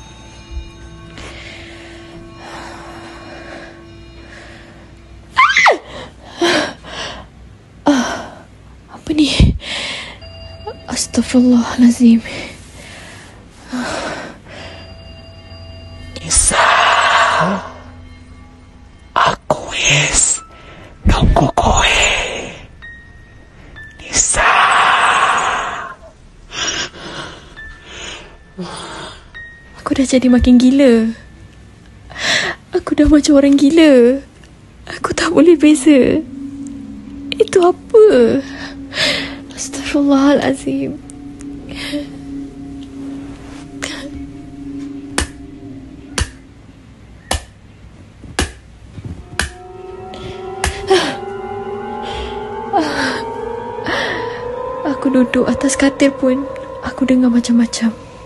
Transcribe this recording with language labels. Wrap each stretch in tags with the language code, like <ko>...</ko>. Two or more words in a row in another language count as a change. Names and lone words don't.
<ms>Apa ni?</ms> <ar>أستغفر الله العظيم.</ar> <ms>Nisa,</ms> <jv>aku wis nunggu kowe.</jv> <ms>Nisa. Aku dah jadi makin gila. Aku dah macam orang gila. Aku tak boleh beza. Itu apa?</ms> <ar>أستغفر الله العظيم.</ar> <ms>Aku duduk atas katil pun aku dengar macam-macam.</ms>